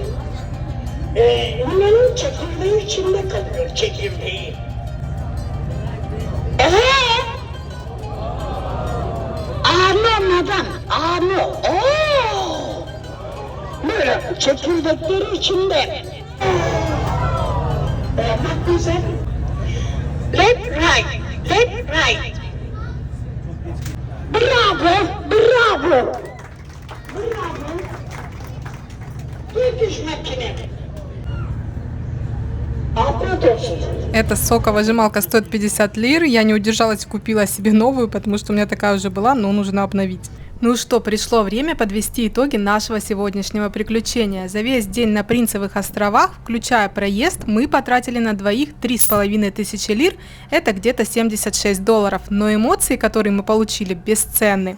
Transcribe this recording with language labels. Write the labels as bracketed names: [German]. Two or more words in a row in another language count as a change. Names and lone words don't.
[Turkish] Limonun çekirdeği içinde kalıyor, çekirdeği. Madam. Böyle çekirdekleri içinde. Bak güzel. [English] Left, right, left, right. [Turkish] Bravo, bravo. Bravo. Turkish makine. Afiyet olsun. [Russian] Эта соковыжималка стоит 50 лир. Я не удержалась и купила себе новую, потому что у меня такая уже была, но нужно обновить. Ну что, пришло время подвести итоги нашего сегодняшнего приключения. За весь день на Принцевых островах, включая проезд, мы потратили на двоих 3500 лир, это где-то $76, но эмоции, которые мы получили, бесценны.